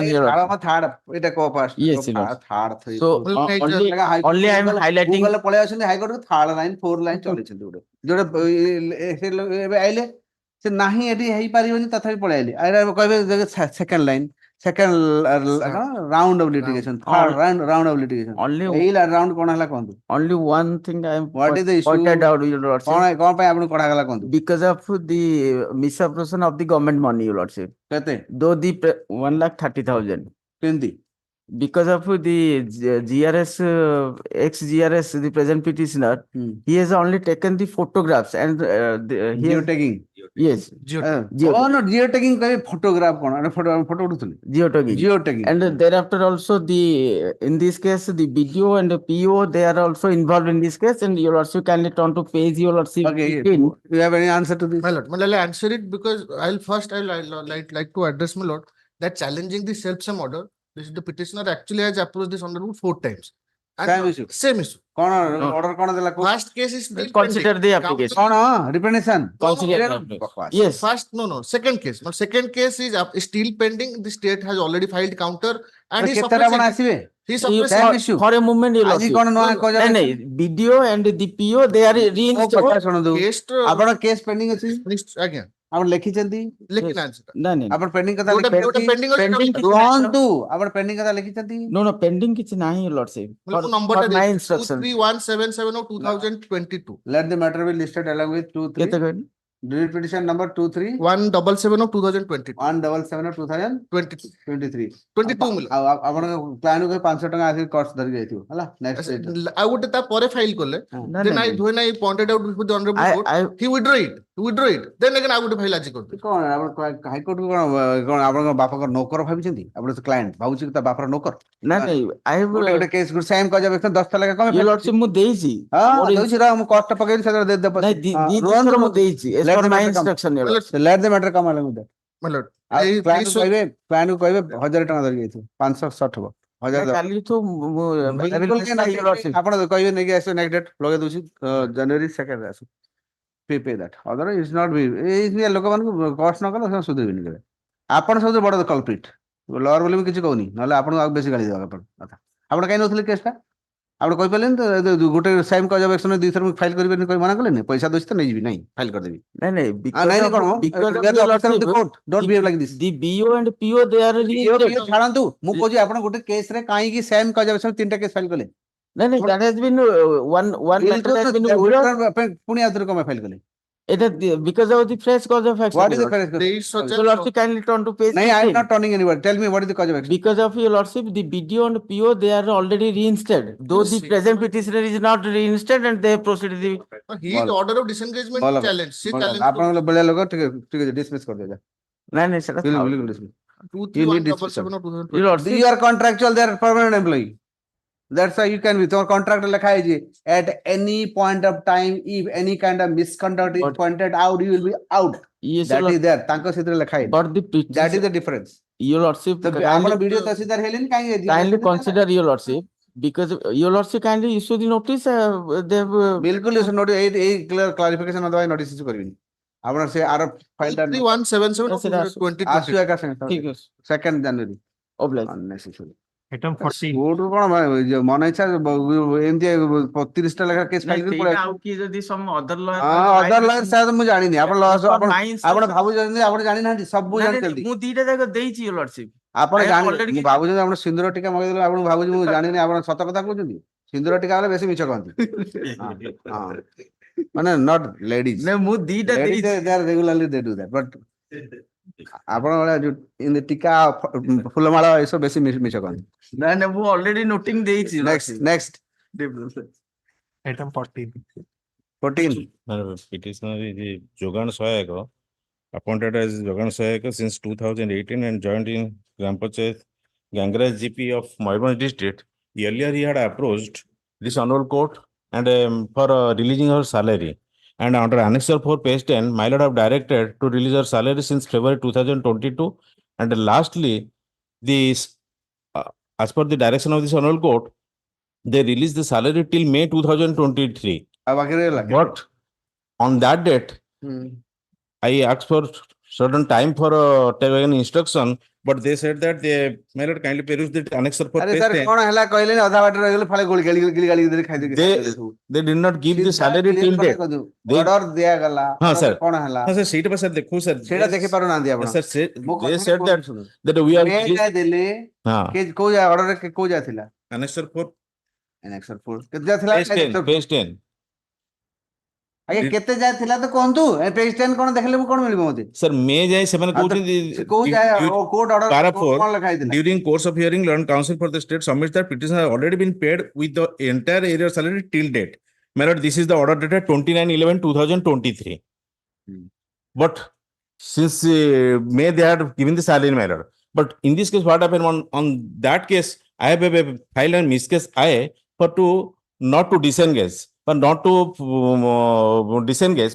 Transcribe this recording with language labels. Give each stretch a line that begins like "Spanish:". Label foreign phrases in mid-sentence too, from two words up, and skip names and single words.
English: Your lordship.
Odia: ଥାର୍ଡ ଏଇଟା କୋ ଫାର୍ଷ୍ଟ
English: Yes, your lordship. ଥାର୍ଡ So, only I am highlighting.
Odia: ଗୁଗଲ ପଳେଇ ଆସୁଛନ୍ତି
English: high court third line 4 line
Odia: ଚଲେଇଛନ୍ତି ଗୋଟେ ଯୋଉଟା ଏବେ ଆଇଲେ ସେ ନାହିଁ ଏଠି ହେଇପାରିବନି ତଥାପି ପଳେଇ ଆଇଲେ ଏଇଟା କହିବେ
English: second line second round of litigation third round of litigation
Odia: ଥାର୍ଡ ରାଉଣ୍ଡ ଅଫ litigation ଏଇ ରାଉଣ୍ଡ କଣ ହେଲା କୁହନ୍ତୁ
English: Only one thing I am What is the issue? pointed out, your lordship.
Odia: କଣ ପାଇଁ ଆପଣଙ୍କୁ କଢାଗଲା କୁହନ୍ତୁ
English: Because of the misappropriation of the government money, your lordship.
Odia: କେତେ
English: Though the 1,30,000.
Odia: କେମିତି
English: Because of the GRS, ex-GRS, the present petitioner, he has only taken the photographs and he has, geotagging yes,
Odia: geotagging କହିବେ photograph କଣ ଫଟୋ ଉଠୁଥିଲେ geotagging
English: and thereafter also the in this case the BDO and the PO they are also involved in this case, and you also kindly turn to page your lordship. Okay, you have any answer to this? My lord, I'll answer it because I'll like to address my lord that challenging the self-same order. This is the petitioner actually has approached this honorable 4 times. Same issue. Same issue.
Odia: କଣ order କଣ ଦେଲା କୋର୍ଟ?
English: First case is still Consider pending. the application.
Odia: କଣ representation?
English: Consider the Bakwas. application. Yes. First, no, second case. But second case is still pending. The state has already filed counter and he
Odia: କେତେଟା ଆପଣ
English: suppressed.
Odia: ଆସିବେ?
English: He You- suppressed. Same for, issue. for a moment, you
Odia: ଆଜି
English: lost
Odia: କଣ ନୂଆ
English: it.
Odia: କହିଲେ?
English: No, BDO and the PO, they are
Odia: ମୋ
English: reinstated.
Odia: କଥା ଶୁଣନ୍ତୁ।
English: Case to
Odia: ଆପଣ କେସ୍ ପେଣ୍ଡିଂ ଅଛି?
English: again.
Odia: ଆପଣ ଲେଖିଛନ୍ତି? Lekinaanchi.
English: No, no, no.
Odia: ଆପଣ ପେଣ୍ଡିଂ କଥା ଯୋଉଟା ଲେଖିଛନ୍ତି? pending ଅଛି
English: Pending
Odia: ତାକୁ- କିଛି ନାହିଁ। ରୁହନ୍ତୁ ଆପଣ ପେଣ୍ଡିଂ କଥା ଲେଖିଛନ୍ତି?
English: No, no, pending
Odia: କିଛି ନାହିଁ,
English: your lordship.
Odia: ବୋଲେ ମୁଁ
English: For
Odia: number ଟା
English: my
Odia: ଦେଇଛି,
English: instruction. 23177 of 2022. Let the matter be listed along with 2-3.
Odia: କେତେ କହିଲେ?
English: Delete petition number 2-3 177 of 2022. 177 of 22. 2023.
Odia: 22 ମିଳିଲା। ଆଉ ଆପଣଙ୍କ କ୍ଲାଏଣ୍ଟ କୁ 500 ଟଙ୍କା ଆସିକି କଷ୍ଟ ଧରିକି ଯାଇଥିବ ହେଲା ନେକ୍ସଟ ଆଉ ଗୋଟେ ତା ପରେ ଫାଇଲ କଲେ
English: No, then no, I no. when I pointed out with the honorable I- court I- he withdraw it then again
Odia: ଆଉ ଗୋଟେ ଫାଇଲ ଆଜି କରିଦେଲେ କଣ ଆପଣ ହାଇକୋର୍ଟ କୁ କଣ ଆପଣଙ୍କ ବାପାଙ୍କ ନୌକର ଭାବିଛନ୍ତି ଆପଣ କ୍ଲାଏଣ୍ଟ ଭାବୁଛି କି ତା ବାପାର ନୌକର ନା ନାଇଁ,
English: I have,
Odia: ଗୋଟେ କେସ୍ ଗୋଟେ ସେମ୍ କରିବା 10 ଲେଖା କମେ
English: your lordship,
Odia: ମୁଁ ଦେଇଛି। ହଁ ମୋର ଦଉଛି ରହ ମୁଁ କଷ୍ଟ ପକେଇବି ସେଟା ଦେଇଦେବ ନାଇଁ, ଦି ଥର ମୁଁ ଦେଇଛି।
English: As per my instruction, your lordship. let the matter come along with that my lord
Odia: କ୍ଲାଏଣ୍ଟ କହିବେ 1000 ଟଙ୍କା ଧରିକି ଯାଇଥିବ 560 ହବ 1000 କାଲିଠୁ ବିଲକୁଲ ଆପଣ କହିବେ ନେଇକି ଆସିବେ
English: next date
Odia: ଲଗେଇ ଦଉଛି ଜାନୁଆରୀ 2nd ରେ ଆସୁ
English: pay that order is not be
Odia: ଏଇ ଲୋକମାନଙ୍କୁ କଷ୍ଟ ନ କଲେ ସେମାନେ ସୁଧରିବେନି କେବେ ଆପଣ ସବୁଠୁ ବଡ କଲପ୍ରିଟ ଲୟର ବୋଲି ମୁଁ କିଛି କହୁନି ନହେଲେ ଆପଣଙ୍କୁ ଆଉ ବେଶୀ ଗାଳି ଦେବା କଥା ଆପଣ କାହିଁ ନଉଥିଲେ କେସଟା ଆପଣ କହିପାରିଲେନି ତ ଗୋଟେ
English: same cause objection
Odia: 2 ଥର ମୁଁ ଫାଇଲ କରିବେନି କହି ମନା କଲେନି ପଇସା ଦଉଛି ତ ନେଇଯିବି ନାହିଁ ଫାଇଲ କରିଦେବି ନାଇଁ ନାଇଁ, ନାଇଁ
English: because
Odia: ନାଇଁ
English: of
Odia: କଣ
English: because of we are the your officer of the lordship, court don't behave like this the BO and PO, they are reinstated.
Odia: ଛାଡ଼ନ୍ତୁ ମୁଁ କହୁଛି ଆପଣ ଗୋଟେ କେସ୍ ରେ କାହିଁକି
English: same cause objection
Odia: 3ଟା କେସ୍ ଫାଇଲ କଲେ ନାଇଁ ନାଇଁ,
English: that has been one matter has been withdrawn.
Odia: ପୁଣି ଆଉଥରେ କଣ ଫାଇଲ କଲେ
English: It is because of the fresh cause of action. What is the your lordship. correct Your lordship, kindly turn to page No, I am 15. not turning anywhere. Tell me what is the cause of action? Because of your lordship, the BDO and PO, they are already reinstated. Though the present petitioner is not reinstated and they have proceeded the he is order of disengagement challenge she challenge
Odia: ଆପଣଙ୍କ ଭଳିଆ ଲୋକ ଟିକେ ଡିସମିସ୍ କରିଦେବେ ନାଇଁ ନାଇଁ, ସେଟା ଥାଉ। ବିଲକୁଲ dismiss.
English: 23177 of 2022 Your lordship, You are contractual, they are permanent employee. That's why you can be. Your contract
Odia: ଲେଖା ହେଇଛି
English: at any point of time if any kind of misconduct is pointed out you will be out. yes, That your is there.
Odia: ତାଙ୍କ ସେଥିରେ ଲେଖା ହେଇଛି.
English: but the That is petition, the difference. your lordship,
Odia: ତ ଆପଣ ଭିଡିଓ ତହସିଲଦାର ହେଲେନି କାହିଁକି
English: kindly consider, your lordship, because your lordship kindly issue the notice. They have
Odia: ବିଲକୁଲ ନୋଟିସ୍ ଏଇ
English: clear clarification
Odia: ନ ଦେବା
English: notice issue
Odia: କରିବିନି ଆପଣ ସେ ଆର ଫାଇଲଟା
English: 23177 of Yes, sir. 2022
Odia: ଆସୁ ଏକା ସାଙ୍ଗେ ଠିକ ଅଛି। 2nd ଜାନୁଆରୀ
English: obliged. unnecessary Item 14.
Odia: କୋର୍ଟରୁ କଣ ମନ ଇଚ୍ଛା ଏମିତି 30ଟା ଲେଖା କେସ୍ ଫାଇଲ କରି ପଳେଇ ଆଉ କିଏ ଯଦି
English: some other lawyer other lawyer sir
Odia: ମୁଁ ଜାଣିନି ଆପଣ ଆପଣ
English: my
Odia: ଆପଣ
English: instruction-
Odia: ଭାବୁଛନ୍ତି ଆପଣ ଜାଣିନାହାନ୍ତି ସବୁ ନାଇଁ, ନାଇଁ, ଜାଣିଛନ୍ତି ମୁଁ ଦିଟା ଯାକ ଦେଇଛି, your lordship. ଆପଣ
English: I have
Odia: ଜାଣି
English: already
Odia: ମୁଁ ଭାବୁଛନ୍ତି ଆପଣ ସିନ୍ଦୁର ଟିକା ମଗେଇଦେଲେ ଆପଣ ଭାବୁଛି ମୁଁ ଜାଣିନି ଆପଣ ସତ କଥା କହୁଛନ୍ତି ସିନ୍ଦୁର ଟିକା ହେଲେ ବେଶୀ ମିଛ କହନ୍ତି ହଁ ମାନେ
English: not ladies
Odia: ନାଇଁ, ମୁଁ ଦିଟା ଲେଡିଜ ଦେଇଛି।
English: they are regularly they do that but
Odia: ଆପଣ ଭଳିଆ ଯୋଉ ଟିକା ଫୁଲମାଳ ଏସବୁ ବେଶୀ ମିଛ କହନ୍ତି ନାଇଁ ନାଇଁ, ମୁଁ
English: already noting
Odia: ଦେଇଛି, your ନେକ୍ସଟ
English: lordship.
Odia: ନେକ୍ସଟ
English: Item 14. 14 Petitioner is Jogan Soyaka, appointed as Jogan Soyaka since 2018 and joined in Gram Panchayat Gangraj GP of Mayurbanj district. Earlier, he had approached this honorable court and for releasing her salary. And under Annexure 4, page 10, my lord have directed to release her salary since February 2022. And lastly, this, as per the direction of this honorable court, they released the salary till May 2023.
Odia: ଆଉ ବାକି ରହିଲା
English: But on that date, I asked for certain time for taking instruction, but they said that they may not kindly peruse the annexure for
Odia: ଆରେ
English: page
Odia: ସାର୍
English: 10.
Odia: କଣ ହେଲା କହିଲେନି ଅଧା ବାଟରେ ରହିଗଲେ ଫାଳେ ଗଳି ଗାଳି ଦେଇ ଖାଇଦେଇ
English: They did not give the salary till date. They-
Odia: ଅର୍ଡର ଦିଆଗଲା
Hindi: हाँ
English: order sir.
Odia: କଣ ହେଲା हाँ sir, ସେଇଟା ବା sir ଦେଖୁ sir. ସେଇଟା ଦେଖି ପାରୁନାହାନ୍ତି ଆପଣ
English: Sir,
Odia: ମୋ
English: they
Odia: କଥା
English: said that we are
Odia: ମେ ଯାଏ ଦେଲେ
Hindi: हाँ
Odia: କୋଉ ଅର୍ଡରରେ କୋଉ ଯାଏ ଥିଲା
English: annexure 4
Odia: Annexure 4 କେତେ ଯାଏ ଥିଲା
English: page 10 page 10.
Odia: ଆଜ୍ଞା କେତେ ଯାଏ ଥିଲା ତ କୁହନ୍ତୁ ଏ ପେଜ 10 କଣ ଦେଖିଲେ ମୁଁ କଣ ମିଳିବ ମତେ Sir, May ଯାଏ ସେମାନେ ଆଉ ତ କହୁଛନ୍ତି କୋଉ ଯାଏ କୋର୍ଟ ଅର୍ଡର
English: para
Odia: କଣ
English: 4
Odia: ଲେଖା ହେଇଥିଲା
English: during course of hearing, learned counsel for the state submits that petition has already been paid with the entire area salary till date. My lord, this is the order dated 29/11/2023. But since May they had given the salary, my lord. But in this case, what happened on that case, I have filed a miscase I for to not to disengage, but not to disengage.